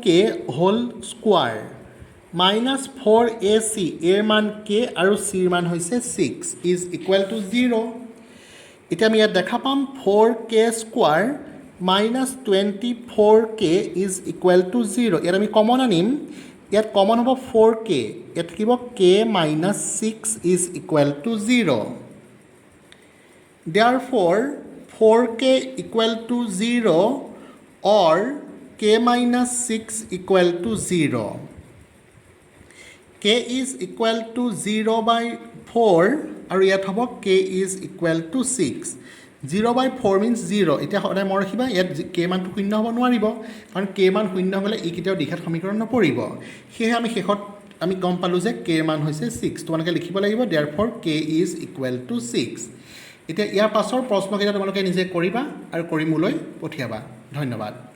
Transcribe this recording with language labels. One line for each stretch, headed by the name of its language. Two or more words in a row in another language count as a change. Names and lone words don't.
English: whole square minus 4ac
Assamese: এৰ মান k আৰু c ৰ মান হৈছে
English: 6 is equal to 0
Assamese: এতিয়া আমি ইয়াত দেখা পাম
English: 4k² minus 24k is equal to 0
Assamese: ইয়াত আমি কমন আনিম ইয়াত কমন হ'ব 4k ইয়াত থাকিব
English: k minus 6 is equal to 0 therefore 4k equal to 0 or k minus 6 equal to 0 k is equal to 0 by 4
Assamese: আৰু ইয়াত হ'ব
English: k is equal to 6 0 by 4 means 0
Assamese: এতিয়া সদায় মনত ৰাখিবা ইয়াত k মানটো শূন্য হ'ব নোৱাৰিব কাৰণ k মান শূন্য হ'লে ই কেতিয়াও দ্বিঘাত সমীকৰণ নপৰিব সেয়ে আমি শেষত আমি গম পালোঁ যে k মান হৈছে 6 তোমালোকে লিখিব লাগিব
English: therefore k is equal to 6
Assamese: এতিয়া ইয়াৰ পাছৰ প্ৰশ্নকেইটা তোমালোকে নিজে কৰিবা আৰু কৰি মোলৈ পঠিয়াবা ধন্যবাদ